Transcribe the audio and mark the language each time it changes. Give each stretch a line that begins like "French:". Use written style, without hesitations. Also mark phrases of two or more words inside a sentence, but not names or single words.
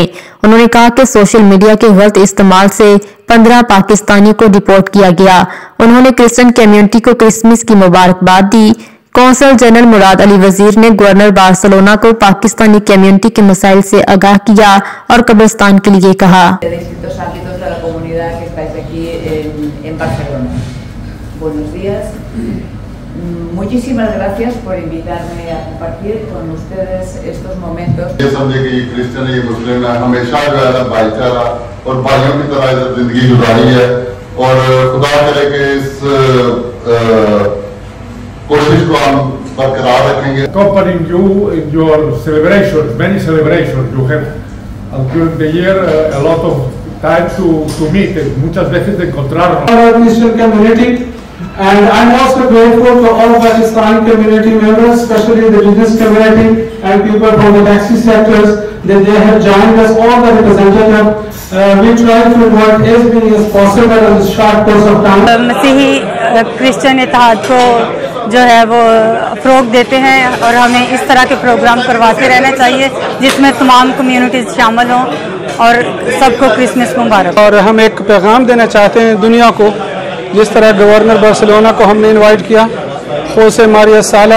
Urdu: انہوں نے کہا کہ
English: social media
Urdu: کے غلط استعمال سے 15 پاکستانی کو ڈیپورٹ کیا گیا. انہوں نے
English: Christian community
Urdu: کو کرسمس کی مبارکباد دی.
English: Consul General
Urdu: مراد علی وزیر نے گورنر بارسلونا کو
English: Pakistani community
Urdu: کے مسائل سے آگاہ کیا اور قبرستان کے لیے کہا.
Spanish: Buenos días. Muchísimas gracias por invitarme a compartir con ustedes estos momentos.
Urdu: یہ سمجھے کہ کرسچن یہ مسلم ہے، ہمیشہ جو ہے نا بھائی چارہ اور بھائیوں کی طرح زندگی گزاری ہے اور خدا کرے کہ اس کوشش کو ہم برقرار رکھیں گے.
English: Accompanying you in your celebrations, many celebrations you have during the year, a lot of time to meet,
Spanish: muchas veces de encontrarnos.
English: Our Christian community, and I'm also grateful to all Pakistani community members, especially the business community and people from the taxi sectors, that they have joined us, all the representatives. We try to work as many as possible in this short course of time.
Urdu: مسیحی کرسچن اتحاد کو جو ہے وہ فروغ دیتے ہیں اور ہمیں اس طرح کے پروگرام کرواتے رہنا چاہیے جس میں تمام کمیونٹیز شامل ہوں اور سب کو کرسمس مبارک. اور ہم ایک پیغام دینا چاہتے ہیں دنیا کو، جس طرح گورنر بارسلونا کو ہم نے انوائٹ کیا، ہوسے ماریا سالا